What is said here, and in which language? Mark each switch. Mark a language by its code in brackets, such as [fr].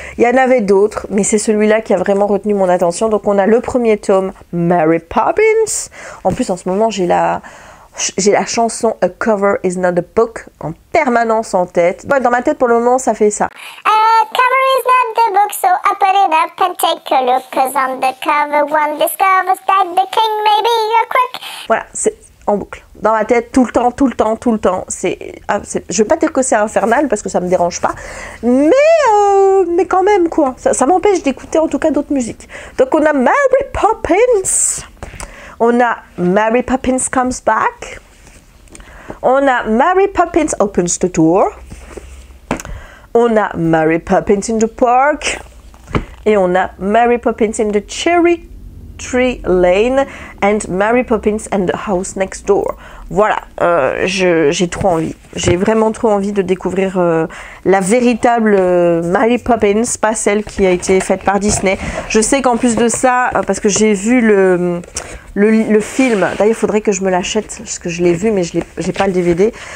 [fr] Il y en avait d'autres, mais c'est celui-là qui a vraiment retenu mon attention. Donc on a le premier tome, Mary Poppins. En plus, en ce moment, j'ai la chanson A Cover Is Not a Book en permanence en tête. Dans ma tête, pour le moment, ça fait ça. [en] A cover is not the book, so open it up and take a look. 'Cause on the cover, one discovers that the king may be a crook. [fr] Voilà, c'est en boucle. Dans ma tête, tout le temps, tout le temps, tout le temps. Je vais pas dire que c'est infernal parce que ça me dérange pas, mais quand même quoi. Ça m'empêche d'écouter en tout cas d'autres musiques. Donc on a Mary Poppins, on a Mary Poppins Comes Back, on a Mary Poppins Opens the Door, on a Mary Poppins in the Park et on a Mary Poppins in the Cherry Tree Lane and Mary Poppins and the House Next Door. Voilà, j'ai trop envie. J'ai vraiment trop envie de découvrir la véritable Mary Poppins, pas celle qui a été faite par Disney. Je sais qu'en plus de ça, parce que j'ai vu le film, d'ailleurs il faudrait que je me l'achète, parce que je l'ai vu mais j'ai pas le DVD.